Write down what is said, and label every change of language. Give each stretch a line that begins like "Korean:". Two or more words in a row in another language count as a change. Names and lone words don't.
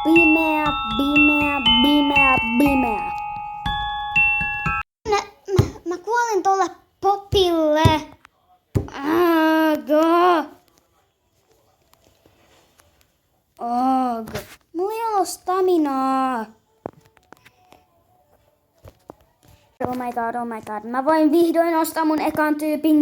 Finnish: Mä kuolin tolle popille. Mulla ei oo staminaa.
English: Oh my god.
Finnish: Mä voin vihdoin ostaa mun ekan tyypin.